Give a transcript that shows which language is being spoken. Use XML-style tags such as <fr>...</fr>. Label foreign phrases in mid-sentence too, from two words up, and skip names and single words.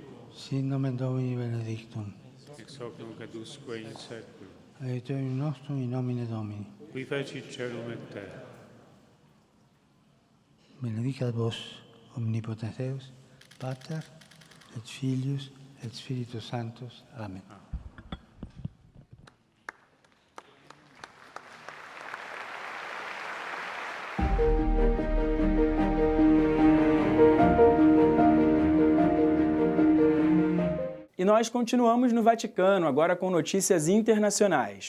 <la>Sit nomen Domini benedictum. ex hoc nunc et usque in seculum, Aiutorium nostrum in nomine Domini. qui fecit celum et terra. Benedicat vos omnipotens Deus, Pater et Filius et Spiritus Sanctus. Amen.</la> <pt>E nós continuamos no Vaticano, agora com notícias internacionais.</pt>